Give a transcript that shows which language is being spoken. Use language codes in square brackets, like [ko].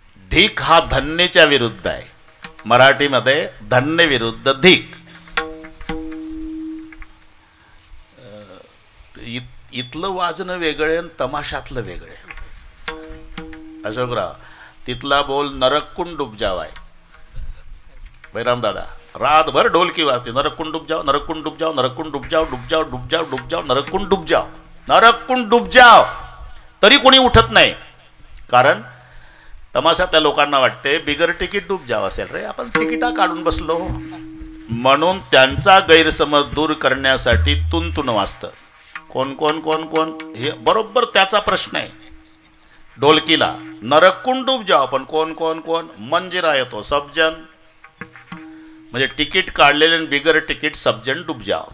[mr] धिक हा धन्यच्या विरुद्ध आहे. मराठीमध्ये धन्य विरुद्ध धिक. इथलं वाजणं वेगळे आणि तमाशातलं वेगळे. अशोकराव, तिथला बोल नरककुंड डूब जाव आहे. बैराम दादा, रातभर ढोलकी वाजते, [hi] नरककुंड डूब जाओ, नरककुंड डूब जाओ, नरककुंड डूब जाओ, डूब जाओ, डूब जाओ, डूब जाओ, नरककुंड डूब जाओ, नरककुंड डूब जाओ. [mr] तरी कोणी उठत नाही. कारण तमाशा त्या लोकांना वाटते बिगर तिकीट डूब जाव असेल रे, आपण तिकिटा काढून बसलो. म्हणून त्यांचा गैरसमज दूर करण्यासाठी तुंतुन वाजतं. कोण कोण कोण कोण, हे बरोबर त्याचा प्रश्न आहे. ढोलकीला [hi] नरककुंड डूब जाओ, [mr] पण कोण कोण कोण, मंजिरा येतो सबजन, म्हणजे तिकीट काढलेले बिगर तिकीट [hi] सबजन डूब जाओ.